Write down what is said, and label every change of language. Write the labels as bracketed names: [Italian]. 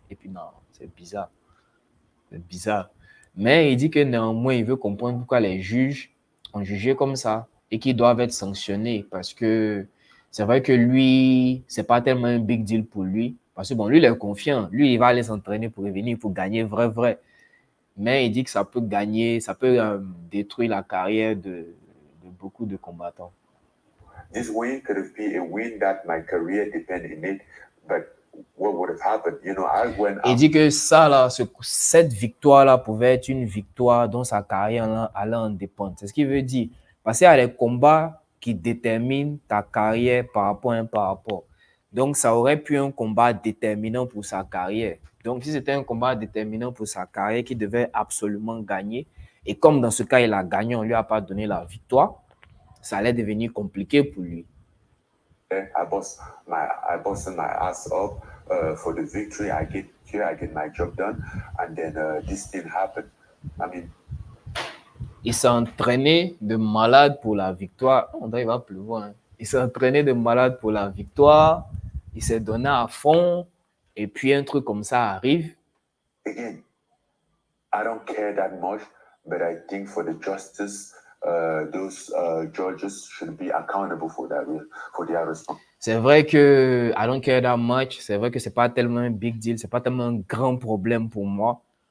[French] Et puis non, c'est bizarre. C'est bizarre. Mais il dit que néanmoins, il veut comprendre pourquoi les juges ont jugé comme ça et qu'ils doivent être sanctionnés parce que c'est vrai que lui, c'est pas tellement un big deal pour lui. Parce que bon, lui, il est confiant. Lui, il va aller s'entraîner pour revenir, pour gagner vrai. Mais il dit que ça peut gagner, ça peut détruire la carrière de beaucoup de combattants. [English] This win could have been a win that my career depended in it, but what would have happened? You know, [French] il dit que ça là, cette victoire là pouvait être une victoire dont sa carrière allait en dépendre. C'est ce qu'il veut dire. Parce qu'il y a des combats qui déterminent ta carrière par rapport. Donc ça aurait pu être un combat déterminant pour sa carrière. Donc si c'était un combat déterminant pour sa carrière qu'il devait absolument gagner, Et comme dans ce cas, il a gagné, on ne lui a pas donné la victoire, ça allait devenir compliqué pour lui. [English] I busted my ass up for the victory. I get my job done, and then this thing happened. I mean, [French] il s'est entraîné de malade pour la victoire. On dirait qu'il va pleuvoir. Hein. Il s'est entraîné de malade pour la victoire. Il s'est donné à fond. Et puis un truc comme ça arrive. [English] Again, I don't care that much, but I think for the justice, those judges should be accountable for their response. [French] C'est vrai que [English] I don't care that much. [French] C'est vrai que c'est pas tellement un big deal. C'est pas tellement un grand problème pour moi.